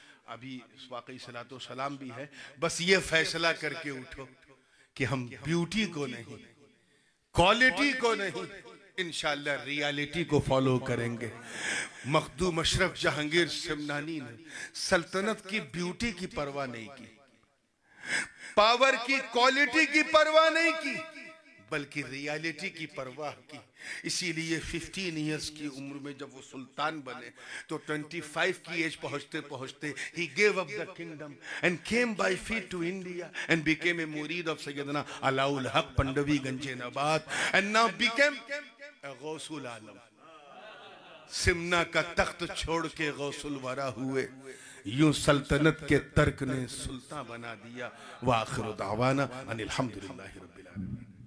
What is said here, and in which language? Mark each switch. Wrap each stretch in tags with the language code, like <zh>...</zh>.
<hi>अभी वाकई सलातो सलाम भी है। बस ये फैसला करके उठो कि हम ब्यूटी को नहीं, क्वालिटी को नहीं, इंशाअल्लाह रियलिटी को फॉलो करेंगे। मखदूम अशरफ जहांगीर सिमनानी ने सल्तनत की ब्यूटी की परवाह नहीं की, पावर की क्वालिटी की परवाह नहीं की, बल्कि रियलिटी की परवाह की। इसीलिए 15 इयर्स की उम्र में जब वो सुल्तान बने तो 25 की एज पहुंचते पहुंचते</hi> <en>he gave up the kingdom and came by feet to India and became a murid of Sayyidina Alaul Haq Pandavi Ganj Nabat and now became a</en> <hi>गौसुल आलम। सिमना का तख्त छोड़ के गौसुल वरा हुए। यूं सल्तनत के तर्क ने सुल्तान बना दिया।</hi> <ar>व आखिरु दावाना अनिल हम्दुलिल्लाहि रब्बिल आलमीन।</ar>